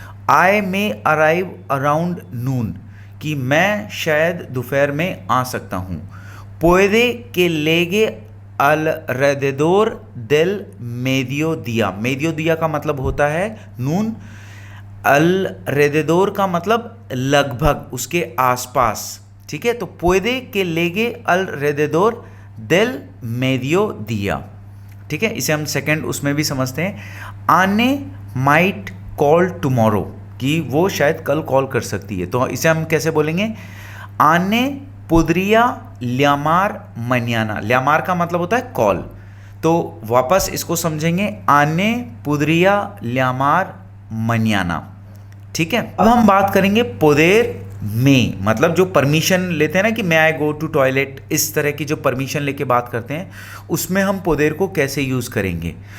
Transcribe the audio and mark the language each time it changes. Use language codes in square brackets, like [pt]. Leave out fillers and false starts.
[en] I may arrive around noon, [hi] कि मैं शायद दोपहर में आ सकता हूँ। [es] पुएदे के लेगे alrededor del mediodía। [hi] mediodía का मतलब होता है नून, alrededor का मतलब लगभग, उसके आसपास। ठीक है, तो [es] puede que llegue alrededor del mediodía। [hi] ठीक है, इसे हम सेकंड उसमें भी समझते हैं। [en] आने might call tomorrow, [hi] कि वो शायद कल कॉल कर सकती है। तो इसे हम कैसे बोलेंगे? [es] आने podría llamar mañana। [hi] llamar का मतलब होता है कॉल। तो वापस इसको समझेंगे, [es] आने podría llamar mañana। [hi] ठीक है, अब हम बात करेंगे पोदेर में, मतलब जो परमिशन लेते हैं ना कि [en] may I go to toilet, [hi] इस तरह की जो परमिशन लेके बात करते हैं उसमें हम पोदेर को कैसे यूज़ करेंगे।